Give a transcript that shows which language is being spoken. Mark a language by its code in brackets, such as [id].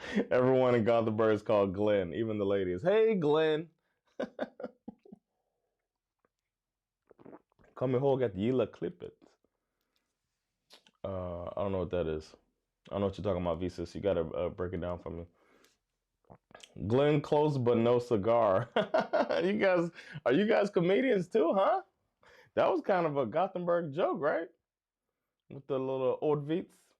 [en] Everyone in Gothenburg is called Glenn, even the ladies. Hey, Glenn. [sv] Kom ihåg att gilla klippet. [en] I don't know what that is. I don't know what you're talking about, Visas. You gotta break it down for me. Glenn close but no cigar. Are you guys comedians too, huh? That was kind of a Gothenburg joke, right? With the little Ordvits.